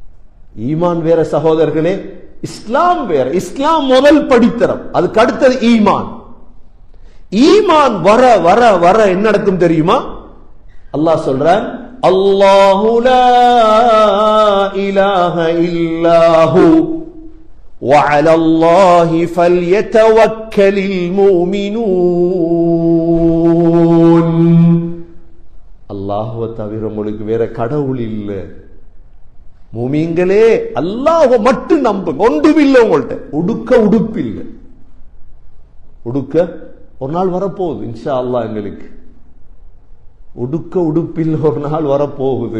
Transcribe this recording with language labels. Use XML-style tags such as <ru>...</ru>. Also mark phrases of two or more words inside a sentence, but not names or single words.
<ta>ஈமான் வேற சகோதரர்களே, இஸ்லாம் வேற. இஸ்லாம் முதல் படித்தரம், அதுக்கு அடுத்தது ஈமான். ஈமான் வர வர வர என்ன நடக்கும் தெரியுமா?</ta> <ar>அல்லாஹ் சொல்றான், الله لا إله إلا هو وعلى الله فليتوكل المؤمنون.</ar> <ta>அல்லாஹ்வை தவிர உங்களுக்கு வேற கடவுள் இல்ல. மூமின்களே அல்லாஹ்வை மட்டும் நம்புங்க. ஒன்றுமில்லை உங்கள்ட்ட. உடுக்க உடுப்பு இல்ல. உடுக்க ஒரு நாள் வரப்போகுது</ta> <ar>إن شاء الله.</ar> <ta>எங்களுக்கு உடுக்க உடுப்பில் ஒரு நாள் வரப்போகுது.</ta>